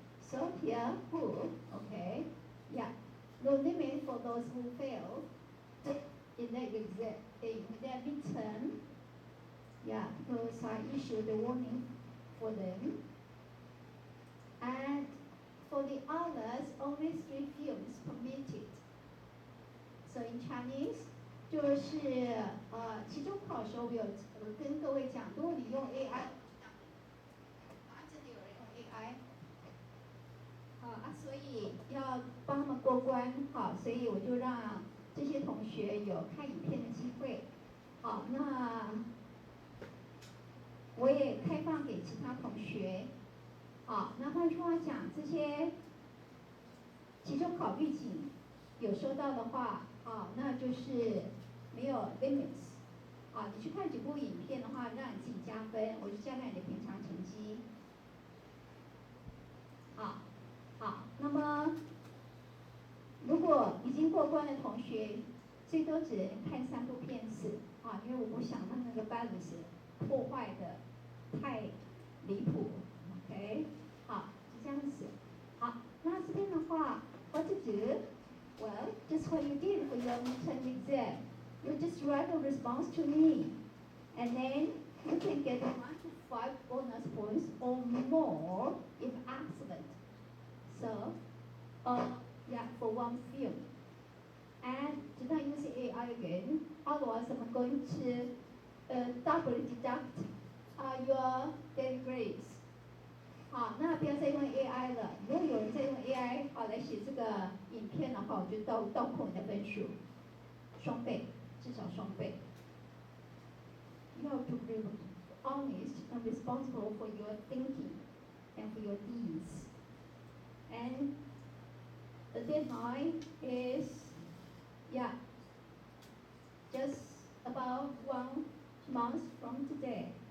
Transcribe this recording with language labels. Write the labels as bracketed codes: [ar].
[en] So here, who, okay, yeah, no limit for those who fail in their exam, in their midterm. Yeah, because I issued a warning for them. And for the others, only 3 films permitted. [zh] So in Chinese, 就是期中考的时候，我有跟各位讲，如果你用 AI， 真的有人用 AI， 所以要帮他们过关，好，所以我就让这些同学有看影片的机会，好，那我也开放给其他同学，好，那换句话讲，这些期中考预警有收到的话，那就是没有 limits， 你去看几部影片的话，让你自己加分，我就加上你的平常成绩，好，那么如果已经过关的同学，最多只能看3部片子，因为我不想让那个 balance 破坏的太离谱 ，OK， 好，是这样子，好，那这边的话 ， [en] what to do？ Well, just what you did for your midterm exam. You just write a response to me, and then you can get 1 to 5 bonus points or more if excellent. So, yeah, for 1 film. And do not use AI again, otherwise I'm going to double deduct your daily grades. [zh] 好，那不要再用 AI 了。如果有人在用 AI 来写这个影片的话，我就倒扣你的分数，双倍，至少双倍。 [en] You have to be honest and responsible for your thinking and for your deeds. And the deadline is, yeah, just about 1 month from today.